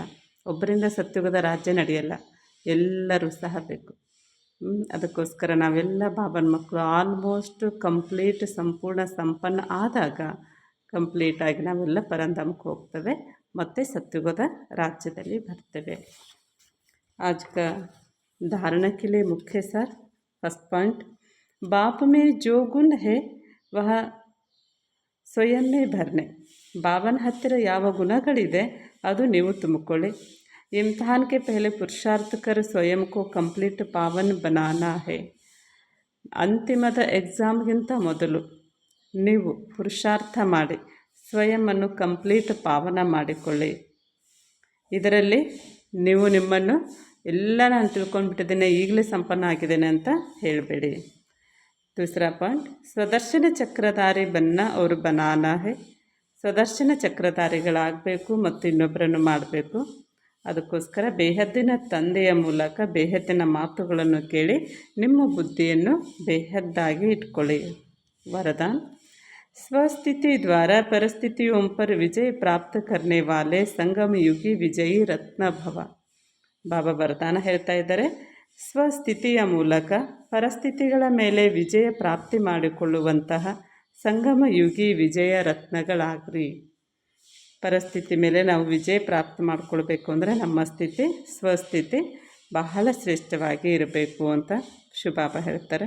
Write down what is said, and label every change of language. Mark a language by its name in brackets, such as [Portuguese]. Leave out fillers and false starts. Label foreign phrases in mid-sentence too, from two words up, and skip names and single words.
[Kannada] ಒಬ್ಬರಿಂದ ಸತ್ಯುಗದ ರಾಜ್ಯ ನಡೆಯಲ್ಲ, ಎಲ್ಲರೂ ಸಹ ಬೇಕು. ಅದಕ್ಕೋಸ್ಕರ ನಾವೆಲ್ಲ ಬಾಬನ ಮಕ್ಕಳು [English] almost complete [Kannada] ಸಂಪೂರ್ಣ ಸಂಪನ್ನ ಆದಾಗ ಕಂಪ್ಲೀಟಾಗಿ ನಾವೆಲ್ಲ ಪರಂಧಾಮಕ್ಕೆ ಹೋಗ್ತೇವೆ, ಮತ್ತು ಸತ್ಯುಗದ ರಾಜ್ಯದಲ್ಲಿ ಬರ್ತೇವೆ. [Hindi] आज का धारणा के लिए मुख्य सार, [English] first point, [Hindi] बाप में जो गुण है वह स्वयं में भरने. [Kannada] ಬಾಬನ ಹತ್ತಿರ ಯಾವ ಗುಣಗಳಿದೆ ಅದು ನೀವು ತುಂಬಿಕೊಳ್ಳಿ. [Hindi] इम्तिहान के पहले पुरुषार्थ कर स्वयं को कंप्लीट पावन बनाना है. [Kannada] ಅಂತಿಮದ ಎಕ್ಸಾಮ್ಗಿಂತ ಮೊದಲು ನೀವು ಪುರುಷಾರ್ಥ ಮಾಡಿ ಸ್ವಯಂವನ್ನು ಕಂಪ್ಲೀಟ್ ಪಾವನ ಮಾಡಿಕೊಳ್ಳಿ. ಇದರಲ್ಲಿ ನೀವು ನಿಮ್ಮನ್ನು ಎಲ್ಲ ನಾನು ತಿಳ್ಕೊಂಡ್ಬಿಟ್ಟಿದ್ದೇನೆ, ಈಗಲೇ ಸಂಪನ್ನ ಆಗಿದ್ದೇನೆ ಅಂತ ಹೇಳಬೇಡಿ. [Hindi] दूसरा पॉइंट, स्वदर्शन चक्रधारी बनना और बनाना है. [Kannada] ಸ್ವದರ್ಶನ ಚಕ್ರಧಾರಿಗಳಾಗಬೇಕು ಮತ್ತು ಇನ್ನೊಬ್ಬರನ್ನು ಮಾಡಬೇಕು. ಅದಕ್ಕೋಸ್ಕರ ಬೇಹದ್ದಿನ ತಂದೆಯ ಮೂಲಕ ಬೇಹದ್ದಿನ ಮಾತುಗಳನ್ನು ಕೇಳಿ ನಿಮ್ಮ ಬುದ್ಧಿಯನ್ನು ಬೇಹದ್ದಾಗಿ ಇಟ್ಕೊಳ್ಳಿ. [Hindi] वरदान, स्वस्थिति द्वारा परिस्थितियों पर विजय प्राप्त करने वाले संगम युगी विजयी रत्न भव. [Kannada] ಬಾಬಾ ವರದಾನ ಹೇಳ್ತಾ ಇದ್ದಾರೆ, ಸ್ವಸ್ಥಿತಿಯ ಮೂಲಕ ಪರಿಸ್ಥಿತಿಗಳ ಮೇಲೆ ವಿಜಯ ಪ್ರಾಪ್ತಿ ಮಾಡಿಕೊಳ್ಳುವಂತಹ ಸಂಗಮ ಯುಗಿ ವಿಜಯ ರತ್ನಗಳಾಗ್ರಿ. ಪರಿಸ್ಥಿತಿ ಮೇಲೆ ನಾವು ವಿಜಯ ಪ್ರಾಪ್ತಿ ಮಾಡಿಕೊಳ್ಬೇಕು ಅಂದರೆ ನಮ್ಮ ಸ್ಥಿತಿ ಸ್ವಸ್ಥಿತಿ ಬಹಳ ಶ್ರೇಷ್ಠವಾಗಿ ಇರಬೇಕು ಅಂತ ಶಿವಬಾಬಾ ಹೇಳ್ತಾರೆ.